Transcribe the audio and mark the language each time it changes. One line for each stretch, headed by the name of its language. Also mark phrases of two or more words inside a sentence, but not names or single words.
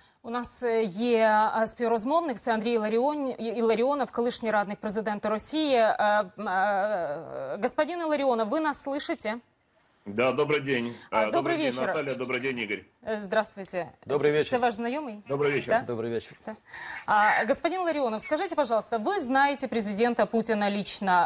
Ukrainian: У нас є співрозмовник, це Андрій Іларіонов, колишній радник президента Росії.
Russian: Господин Илларионов, вы нас слышите? Да, добрый день. Добрый день, вечер. Наталья, добрый день, Игорь. Здравствуйте. Добрый вечер. Это ваш знакомый? Добрый вечер. Да? Добрый вечер. Да. Господин Илларионов, скажите, пожалуйста, вы знаете президента Путина лично.